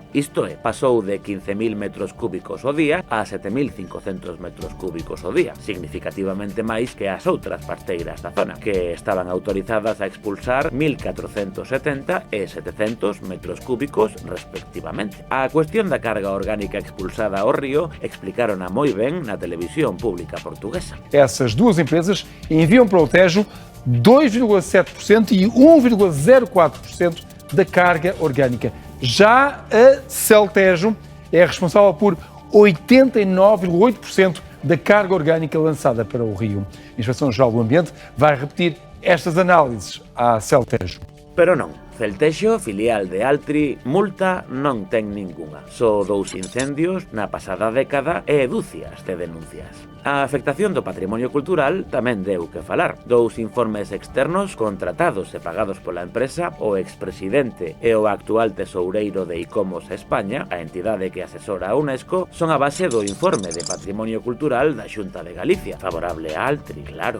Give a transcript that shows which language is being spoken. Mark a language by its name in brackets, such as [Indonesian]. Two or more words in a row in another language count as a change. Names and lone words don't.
[Galician] Isto é, pasou de 15.000 metros cúbicos ao día a 7.500 metros cúbicos ao día, significativamente máis que as outras pasteiras da zona, que estaban autorizadas a expulsar 1.470 e 700 metros cúbicos respectivamente. A cuestión da carga orgánica expulsada ao río explicaron moi ben na televisión pública portuguesa. [Portuguese] Essas duas empresas enviam para o Tejo 2,7% e 1,04% da carga orgânica. Já a Celtejo é responsável por 89,8% da carga orgânica lançada para o rio. A Inspeção-Geral do Ambiente vai repetir estas análises à Celtejo. [Galician] Pero non, Celtexo, filial de Altri, multa non ten ningunha. Só 2 incendios na pasada década e dúcias de denuncias. A afectación do patrimonio cultural tamén deu que falar. 2 informes externos contratados e pagados pola empresa, o expresidente e o actual tesoureiro de ICOMOS España, a entidade que asesora a UNESCO, son a base do informe de patrimonio cultural da Xunta de Galicia, favorable a Altri, claro.